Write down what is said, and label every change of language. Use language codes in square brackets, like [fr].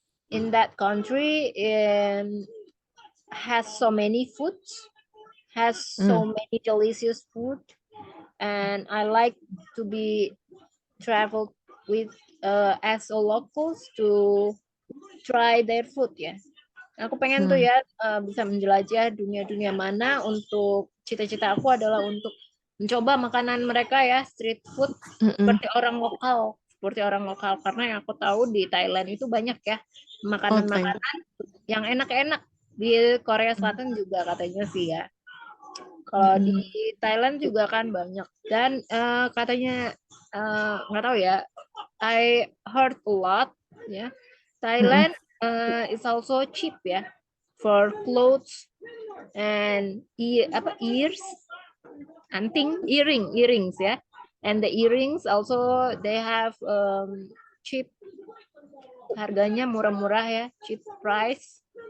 [en] in that country has so many foods, has Hmm. so many delicious food, and I like to be traveled with as a locals to try their food ya. [id] Aku pengen tuh Hmm. ya bisa menjelajah dunia-dunia mana. Untuk cita-cita aku adalah untuk mencoba makanan mereka ya, street food Mm-mm. seperti orang lokal, karena yang aku tahu di Thailand itu banyak ya [en] Oh, Thailand. [id] makanan-makanan yang enak-enak. Di Korea Selatan juga katanya sih ya. Kalau di Mm-mm. Thailand juga kan banyak, dan katanya nggak tahu ya. [en] I heard a lot ya. Mm-mm. Thailand is also cheap ya for clothes and ears, anting, earrings ya. And the earrings also they have cheap, [id] harganya murah-murah ya, [en] cheap price.